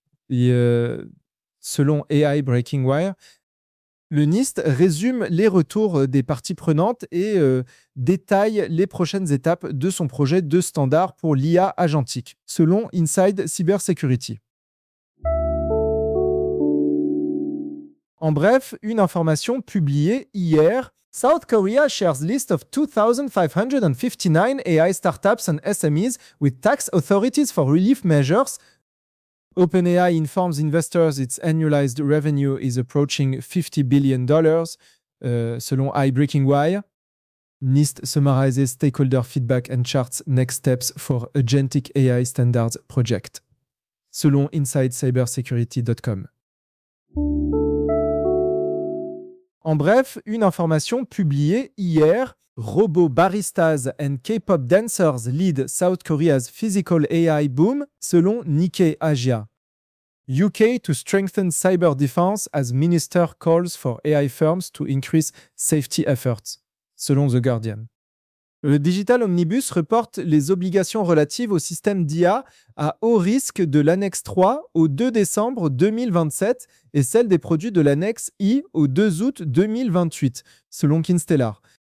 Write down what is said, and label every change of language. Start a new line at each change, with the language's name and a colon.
French: Selon AI Breaking Wire, le NIST résume les retours des parties prenantes et détaille les prochaines étapes de son projet de standard pour l'IA agentique, selon Inside Cybersecurity. En bref, une information publiée hier.
English: South Korea shares list of 2,559 AI startups and SMEs with tax authorities for relief measures. OpenAI informs investors its annualized revenue is approaching $50 billion, selon iBreakingWire. NIST summarizes stakeholder feedback and charts next steps for agentic AI standards project, selon InsideCybersecurity.com.
French: En bref, une information publiée hier,
English: Robot Baristas and K-pop Dancers lead South Korea's physical AI boom, selon Nikkei Asia. UK to strengthen cyber defense as minister calls for AI firms to increase safety efforts, selon The Guardian.
French: Le Digital Omnibus reporte les obligations relatives au système d'IA à haut risque de l'annexe 3 au 2 décembre 2027 et celles des produits de l'annexe I au 2 août 2028, selon Kinstellar.